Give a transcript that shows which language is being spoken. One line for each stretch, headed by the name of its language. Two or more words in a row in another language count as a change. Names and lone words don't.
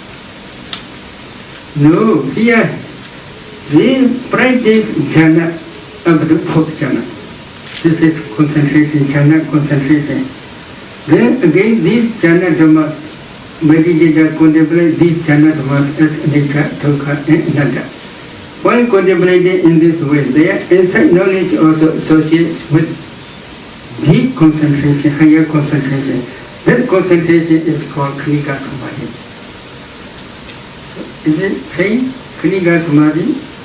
English: No. Here, they practice jhana up to fourth jhana. This is concentration, jhana concentration. Then again, these
Pali: jhana dhammas,
English: meditators contemplate these
Pali: jhana dhammas
English: as anicca, dukkha, and anatta. While contemplating in this way, their insight knowledge also associates with deep concentration, higher concentration. That concentration is called
Pali: Khanika Samadhi.
English: So, is it saying
Pali: Khanika Samadhi?